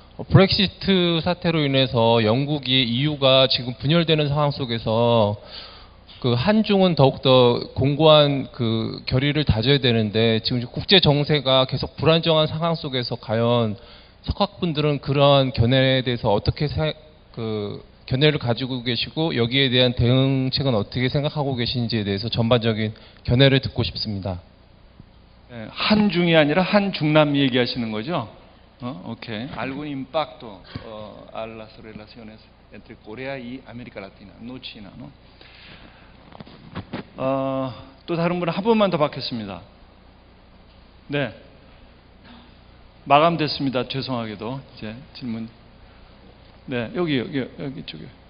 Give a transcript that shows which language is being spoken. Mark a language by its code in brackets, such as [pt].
[ko] 브렉시트 사태로 인해서 영국이 EU가 지금 분열되는 상황 속에서 한중은 더욱더 공고한 결의를 다져야 되는데, 지금 국제 정세가 계속 불안정한 상황 속에서 과연 석학분들은 그러한 견해에 대해서 어떻게 견해를 가지고 계시고, 여기에 대한 대응책은 어떻게 생각하고 계신지에 대해서 전반적인 견해를 듣고 싶습니다. 네, 한중이 아니라 한중남미 얘기하시는 거죠? 오케이. [es] Algún impacto a las relaciones entre Corea y América Latina, no China, ¿no? [ko] 또 다른 분 한 분만 더 받겠습니다. 네. 마감됐습니다. 죄송하게도 이제 질문. 네, 여기 쪽에.